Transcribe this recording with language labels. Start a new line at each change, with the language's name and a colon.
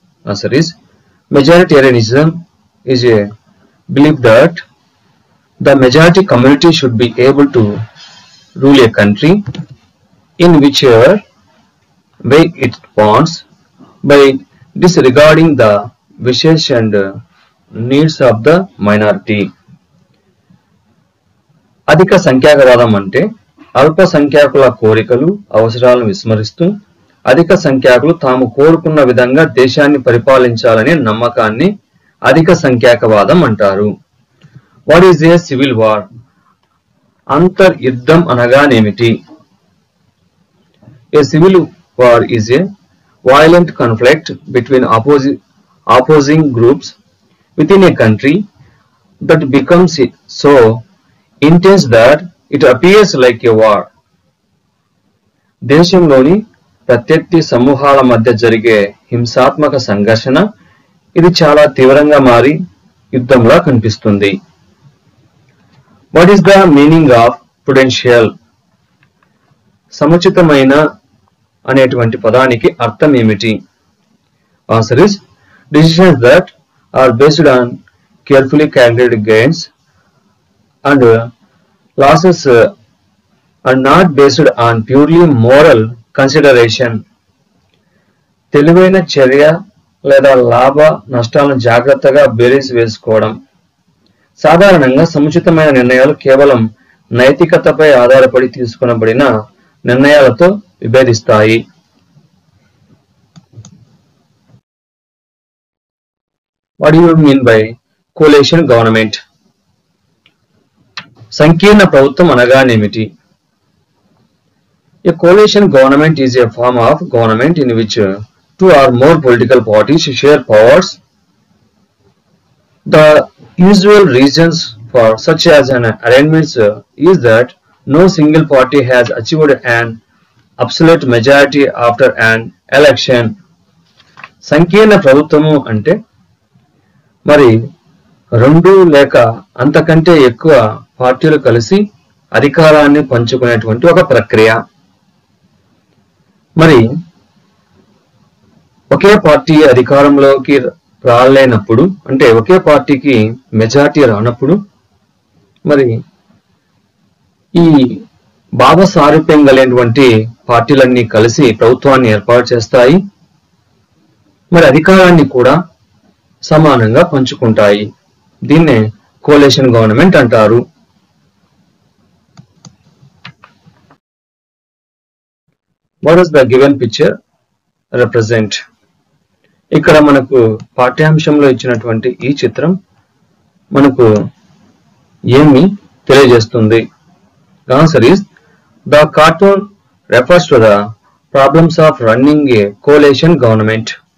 English: Answer is majoritarianism is a belief that the majority community should be able to rule a country in whichever way it wants by disregarding the wishes and needs of the minority.
Telugu: అధిక సంఖ్యాకవాదం అంటే అల్ప సంఖ్యాకుల కోరికలు, అవసరాలను విస్మరిస్తూ అధిక సంఖ్యాకులు తాము కోరుకున్న విధంగా దేశాన్ని పరిపాలించాలనే నమ్మకాన్ని అధిక సంఖ్యాకవాదం అంటారు.
English: What is a civil war?
Telugu: అంతర్యుద్ధం అనగానేమిటి?
English: A civil war is a violent conflict between opposing groups within a country that becomes so intense that it appears like a war.
Telugu: దేశంలోని ప్రత్యర్థి సమూహాల మధ్య జరిగే హింసాత్మక సంఘర్షణ ఇది చాలా తీవ్రంగా మారి యుద్ధంలా కనిపిస్తుంది.
English: What is the meaning of prudential?
Telugu: సముచితమైన అనేటువంటి పదానికి అర్థం ఏమిటి?
English: Answer is decisions that are based on carefully calculated gains and losses are not based on purely moral consideration.
Telugu: తెలివైన చర్య లేదా లాభ నష్టాలను జాగ్రత్తగా బేరీస్ వేసుకోవడం. సాధారణంగా సముచితమైన నిర్ణయాలు కేవలం నైతికతపై ఆధారపడి తీసుకొనబడిన నిర్ణయాలతో విభేదిస్తాయి.
English: What do you mean by coalition government?
Telugu: సంకీర్ణ ప్రభుత్వం అనగానేమిటి?
English: A coalition government is a form of government in which two or more political parties share powers. The usual reasons for such as an arrangement is that no single party has achieved an absolute majority after an election.
Telugu: సంకీర్ణ ప్రభుత్వము అంటే మరి రెండు లేక అంతకంటే ఎక్కువ పార్టీలు కలిసి అధికారాన్ని పంచుకునేటువంటి ఒక ప్రక్రియ. మరి ఒకే పార్టీ అధికారంలోకి రాలేనప్పుడు అంటే ఒకే పార్టీకి మెజారిటీ రానప్పుడు మరి ఈ భావ సారూప్యం కలిగినటువంటి పార్టీలన్నీ కలిసి ప్రభుత్వాన్ని ఏర్పాటు చేస్తాయి. మరి అధికారాన్ని కూడా సమానంగా పంచుకుంటాయి. దీన్నే కోalition గవర్నమెంట్ అంటారు.
English: What does the given picture represent?
Telugu: ఇక్కడ మనకు పాఠ్యాంశంలో ఇచ్చినటువంటి ఈ చిత్రం మనకు ఏమి తెలియజేస్తుంది?
English: Answer is the cartoon refers to the problems of running a coalition government.